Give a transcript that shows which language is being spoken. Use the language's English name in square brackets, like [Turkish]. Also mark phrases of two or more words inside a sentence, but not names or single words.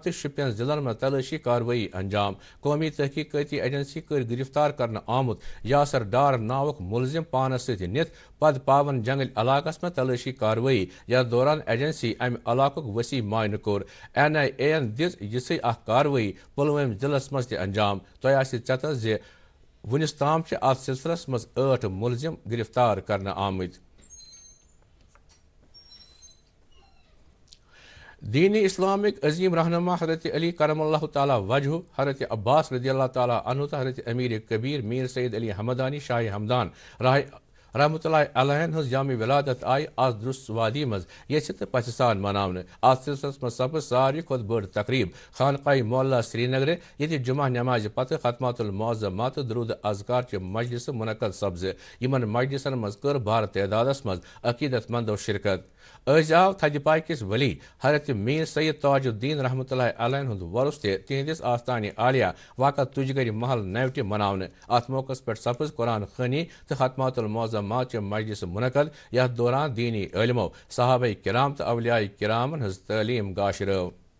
[Kashmiri] تہٕ شُپین ضلعن منٛز تلٲشی کاروٲیی انجام قومی تحقیقاتی ایجنسی کٔرۍ گرفتار کرنہٕ آمُت یاسر ڈار ناوُک مُلزِم پانس سۭتۍ نِتھ پتہٕ پاون جنگل علاقس منٛز تلٲشی کاروٲیی یتھ دوران ایجنسی امہِ علاقُک وسیع معاینہٕ کوٚر NIA یَن دِژ یِژھٕے اکھ کاروٲیی پُلوٲمۍ ضلعس منٛز تہِ انجام تۄہہِ آسہِ ژٮ۪تس زِ وُنِس تام چھِ اتھ سلسلس منٛز 8 مُلزِم گرفتار کرنہٕ آمٕتۍ دین اسلامک عظیم رہنما حضرت علی [Arabic] کرم اللہ تعالیٰ وجہ [Kashmiri] حضرت عباس [Arabic] رضی اللہ تعالیٰ عنہ [Kashmiri] تہٕ حضرت امیر کبیر میر سید علی حمدانی شاہ ہمدان [Arabic] رحمۃ اللہ علیہ [Kashmiri] ہز یوم ولادت آئی آز درست وادی مز یژھِ تہٕ پژھِ سان مناونہٕ اتھ سلسلس منٛز سپٕز ساروی کھۄتہٕ بٔڑ تقریب خانقاہ معلیٰ سری نگرٕ ییٚتہِ جمعہ نمازِ پتہٕ [Arabic] ختمات المعظمات [Kashmiri] تہٕ درود اذکار چہِ مجلسہٕ منعقد سپزٕ یِمن مجلسن منٛز کٔر بھارٕ تعدادس منٛز عقیدت مندو شرکت أزۍ آو تھدِ پاے کِس ؤلی حضرت میر سید تاج الدین [Arabic] رحمۃ اللہ علیہ [Kashmiri] ہُنٛد وۄرُس تہِ تِہنٛدِس آستانہِ عالیہ واقع تُجگرِ محل نوِ مناونہٕ اتھ موقعس پٮ۪ٹھ سپٕز قرآن خوانی تہٕ [Arabic] ختمات المعظمات [Kashmiri] چہِ مجلسہٕ منعقد یتھ دوران دیٖنی عٲلمو صحابہ کرام تہٕ اولیاء کرامن ہٕنٛز تعلیٖم گاشرٲو